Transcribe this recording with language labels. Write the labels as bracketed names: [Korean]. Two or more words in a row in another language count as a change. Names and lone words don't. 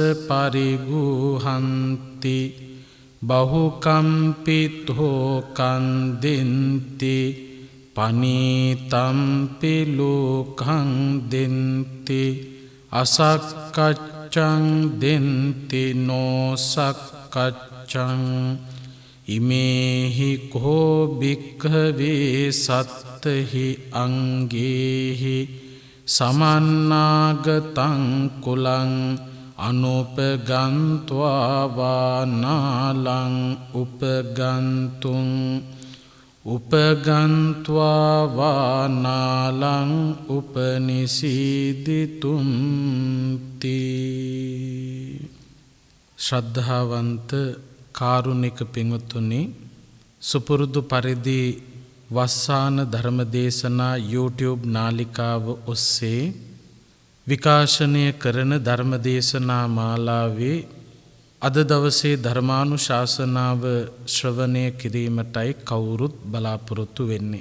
[Pali] පරිගුහන්ති බහුකම්පිතෝ කන්දෙන්ති පනීතම්පි ලෝකං දෙන්ති අසක්කච්ඡං දෙන්ති නොසක්කච්ඡං ඉමේහි කෝ භික්ඛවේ සත්තහි අංගේහි සමන්නාගතං කුලං අනුපගන්්වා වානාලං උපගන්තුං උපගන්්වා වානාලං උපනිසීදිතුම්ති. [Sinhala] ශ්‍රද්ධාවන්ත කාරුණික පින්වතුනි, සුපුරුදු පරිදි වස්සාන ධර්මදේශනා YouTube නාලිකාව ඔස්සේ විකාශනය කරන ධර්මදේශනා මාලාවේ අද දවසේ ධර්මානුශාසනාව ශ්‍රවණය කිරීමටයි කවුරුත් බලාපොරොත්තු වෙන්නේ.